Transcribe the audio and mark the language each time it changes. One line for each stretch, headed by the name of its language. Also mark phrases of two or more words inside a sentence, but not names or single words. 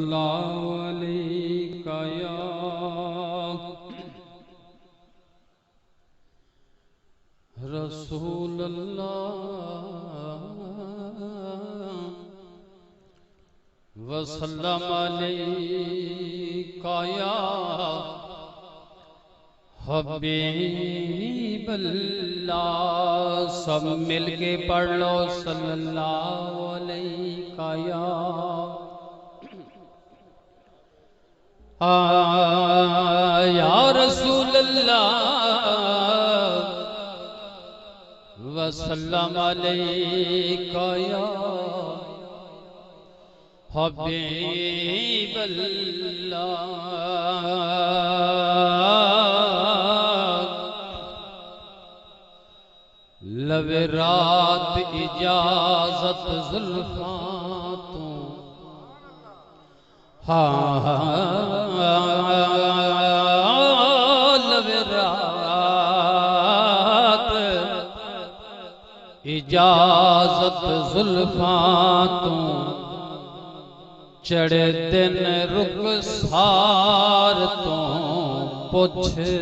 Arabic: صلى الله عليك يا رسول الله وسلم عليك يا حبيب الله.
Punjabi: سب مل کے پڑھ لو
Arabic: صلى الله عليك يا رسول الله وسلم عليك يا حبيب الله.
Punjabi: لوے رات اجازت زلفاں توں لوے رات اجازت زلفاں توں چڑھے دن رخسار توں پچھ